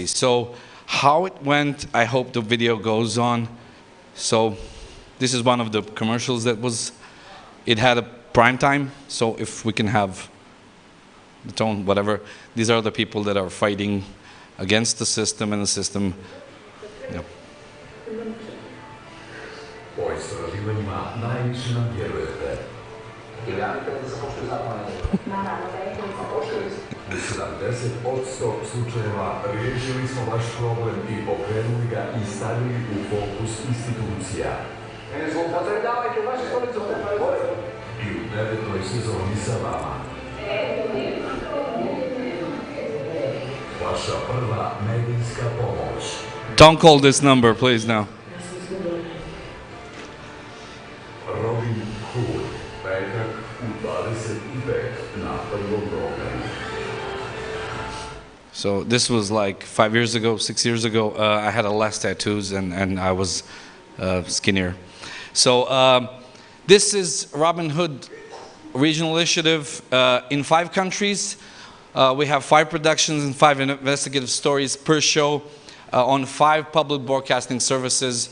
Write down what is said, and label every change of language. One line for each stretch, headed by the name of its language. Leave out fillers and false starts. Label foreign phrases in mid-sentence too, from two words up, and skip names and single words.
English: So how it went, I hope the video goes on. So this is one of the commercials that was, it had a prime time, so if we can have the tone, whatever. These are the people that are fighting against the system, and the system, yeah.
Bosnian: slučajeva riješili smo vaš problem i pokrenuli ga i stavili u fokus institucija. Ne zloupotrebljavajte vašu stolicu i u 9. sezoni sa vama. Vaša prva medijska pomoć.
English: Don't call this number, please, now.
Bosnian: Robin Hood, petak u 25 na prvom programu.
English: So this was like 5 years ago, 6 years ago. I had less tattoos and I was skinnier. So this is Robin Hood regional initiative in 5 countries. We have 5 productions and 5 investigative stories per show on 5 public broadcasting services.